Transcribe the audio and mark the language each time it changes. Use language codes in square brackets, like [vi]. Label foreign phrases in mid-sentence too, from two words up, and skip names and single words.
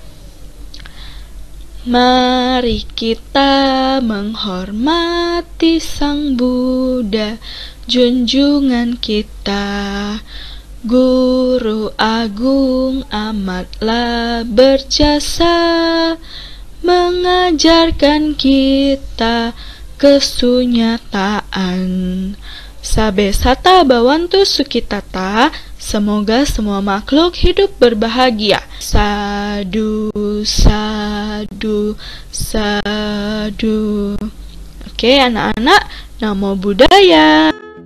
[id] Mari kita menghormati Sang Buddha, junjungan kita. Guru agung amatlah berjasa, mengajarkan kita kesunyataan. [pi] Sabe sata bawantu sukitata, [id] semoga semua makhluk hidup berbahagia. [pi] Sadu, sadu, sadu. [id] Oke anak-anak, [pi] Namo Buddhaya.